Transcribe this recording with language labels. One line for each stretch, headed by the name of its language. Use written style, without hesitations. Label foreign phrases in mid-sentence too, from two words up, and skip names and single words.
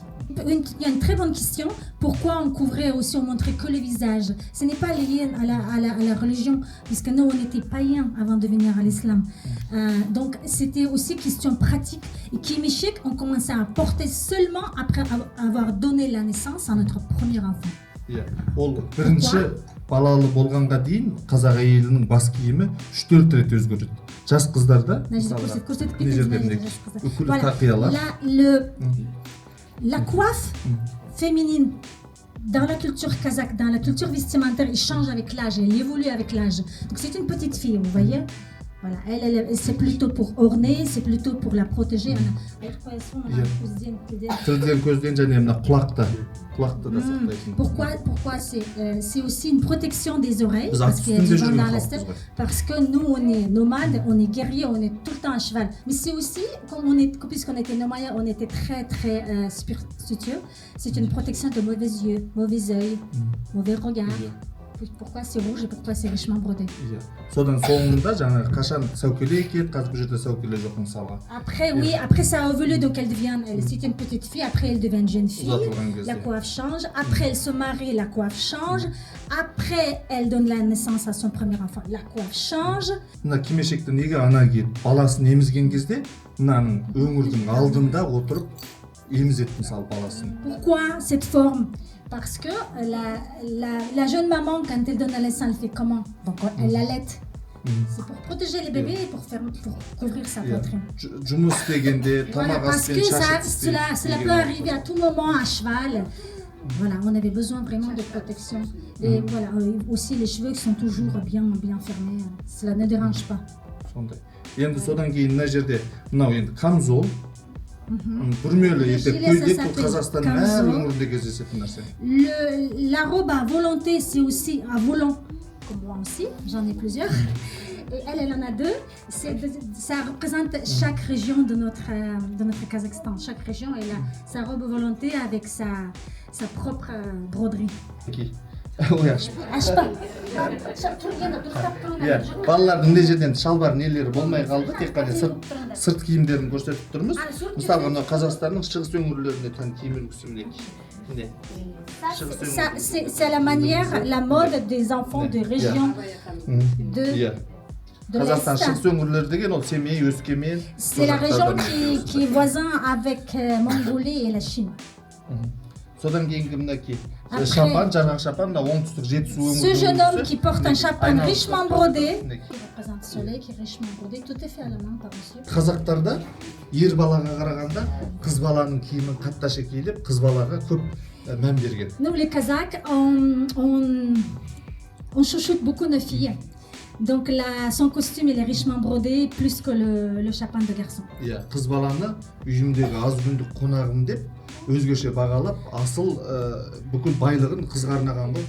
French: Il y a une très bonne question. Pourquoi on couvrait aussi, on montrait que le visage? Ce n'est pas lié à la religion, puisque nous, on était païens avant de venir à l'islam. Donc, c'était aussi question pratique. Et Kimishik, on commençait à porter seulement après avoir donné la naissance à notre premier enfant.
Kazakh: Ол бірінші балалы болғанға дейін қазақ әйелінің бас киімі 3-4 рет өзгереді. Жас қыздарда мына жерлеріндегі үкілі тақиялар.
French: La coiffe féminine dans la culture kazakh, dans la culture vestimentaire, elle change avec l'âge, elle évolue avec l'âge. Donc c'est une petite fille, vous voyez. Voilà, elle c'est plutôt pour orner, c'est plutôt pour la protéger. Pourquoi c'est aussi une protection des oreilles parce que dans la steppe, parce que nous on est nomades, on est guerriers, on est tout le temps à cheval. Mais c'est aussi puisqu'on était nomades, on était très très spiritueux. C'est une protection de mauvais yeux, mauvais œil, mauvais regard. Pourquoi c'est rouge et pourquoi c'est richement brodé.
Kazakh: Содан соңында жаңағы қашан сәукеле екеді, қазір бұл жерде сәукеле жоқ мысалға.
French: Après oui, après ça a évolué donc elle devient c'est une petite fille, après elle devient une jeune fille. La coiffe change, après elle se marie, la coiffe change. Après elle donne la naissance à son premier enfant, la coiffe change.
Kazakh: Мына кимешекті неге ана киіп баласын емізген кезде мынаның өңірдің алдында отырып емізеді мысалы баласын.
French: Pourquoi cette forme? Parce que la jeune maman, quand elle donne la naissance, elle fait comment? Donc elle allaite. C'est pour protéger les bébés et pour couvrir sa poitrine. Voilà, parce que cela peut arriver à tout moment à cheval. Voilà, on avait besoin vraiment de protection. Et voilà, aussi les cheveux qui sont toujours bien fermés, cela ne dérange pas.
Kazakh: Енді содан кейін мына жерде мынау енді камзол. Бүрмелі етек көйлек бұл Қазақстанның әр өңірінде кездесетін нәрсе.
French: La robe à volonté, c'est aussi à volant, comme moi aussi, j'en ai plusieurs. Et elle en a 2. Ça représente chaque région de notre Kazakhstan. Chaque région elle a sa robe volonté avec sa propre broderie.
Kazakh: Ашпа. Балалардың мына жерден шалбар нелері болмай қалды, тек қана сырт киімдерін көрсетіп тұрмыз. Мысалға мына Қазақстанның шығыс өңірлеріне тән киім үлгісі мінекей.
French: C'est la manière, la mode des enfants de région de
Kazakh: Қазақстан шығыс өңірлері деген ол Семей, Өскемен.
French: C'est la région qui est voisin avec Mongolie et la Chine.
Kazakh: Содан кейінгі мінекей шапан, жаңағы шапан, оңтүстік жетісу өңірі.
French: Ce jeune homme qui porte un chapeau richement brodé, qui représente le soleil, qui est richement brodé, tout est fait à la main par monsieur.
Kazakh: Қазақтарда ер балаға қарағанда қыз баланың киімін қатташа киіліп, қыз балаға көп мән берген.
French: Nous les Kazakhs, on chouchoute beaucoup nos filles. Donc son costume il est richement brodé plus que le chapin de garçon.
Kazakh: Қыз баланы үйімдегі аз күндік қонағым деп өзгеше бағалап асыл бүкіл байлығын қызға арнаған ғой.